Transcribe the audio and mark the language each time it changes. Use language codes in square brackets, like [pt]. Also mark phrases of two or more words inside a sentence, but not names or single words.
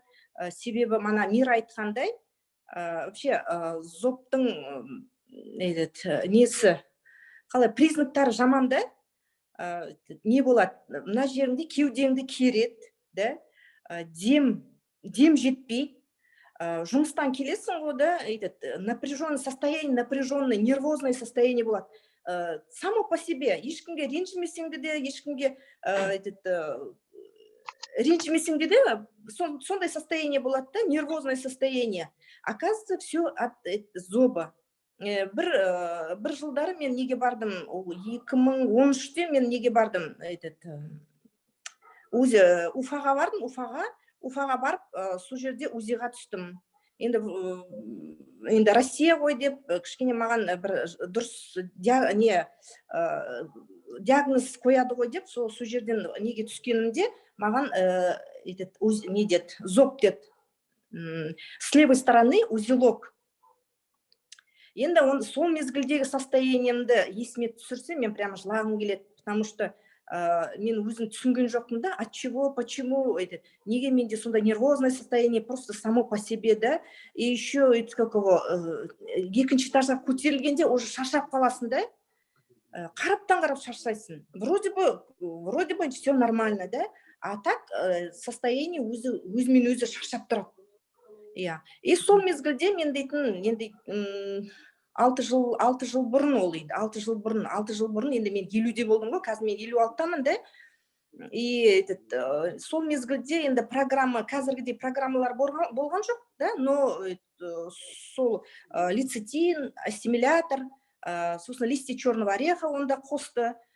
[kk] Себебі мана Мира айтқандай, вообще зобтың несі, қалай признактары жаман да, не болады, мына жеріңде кеудеңді кереді, да, дем жетпей, жұмыстан келесің ғой, да, [ru] напряженное состояние, напряженное, нервозное состояние [kk] болады. [ru] Само по себе, [kk] ешкімге ренжімесеңде де, ешкімге ренжімесеңде де, сондай состояние болады да, [ru] нервозное состояние. Оказывается, все от зоба. [kk] Бір жылдары мен неге бардым, 2013-те мен неге бардым, Уфаға бардым, Уфаға барып, сол жерде УЗИға түстім. Енді Россия ғой деп, кішкене маған бір дұрыс диагноз қояды ғой деп, сол жерден неге түскенімде, маған не деді, зоб деді. [ru] С левой стороны узелок. [kk] Енді сол мезгілдегі состояниемді есіме түсірсем, мен прямо жылағым келеді, [ru] потому что [kk] мен өзім түсінген жоқпын да, [ru] от чего, почему, [kk] неге менде сондай [ru] нервозное состояние, просто само по себе, [kk] да, [ru] и еще [kk] екінші этажға көтерілгенде уже шаршап қаласың, да, қараптан қарап шаршайсың, [ru] вроде бы все нормально, да, а так состояние [kk] өзімен өзі шаршап тұрады. И сол мезгілде мен дейтін 6 жыл бұрын ол еді, 6 жыл бұрын, енді мен 50-де болдым ғой, қазір мен 56-тамын, да, и сол мезгілде енді қазіргідей программалар болған жоқ, да, но сол лецитин, ассимилятор, сосын [ru] листья черного ореха [kk] онда қосты,